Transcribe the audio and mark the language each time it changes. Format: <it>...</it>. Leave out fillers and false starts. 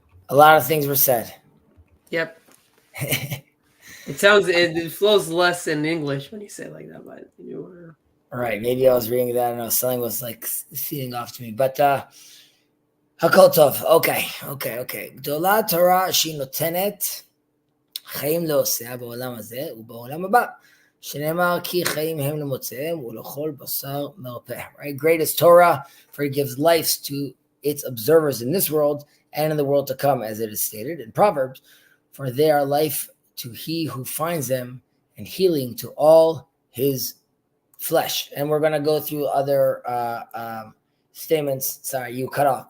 <en>A lot of things were said. Yep. It flows less in English when you say it like that, but all right, maybe I was reading that. I don't know. Something was like feeding off to me, but</en> <he>Hakol Tov.</he> <en>Okay.</en> <he>גדולה תורה שהיא נותנת חיים לעושיה בעולם הזה ובעולם הבא, שנאמר כי חיים הם למוצאיהם ולכל בשר מרפא.</he> <en>Right? Great is Torah, for it gives life to its observers in this world and in the world to come, as it is stated in Proverbs, for they are life to he who finds them and healing to all his flesh. And we're going to go through other statements. Sorry, you cut off.</en>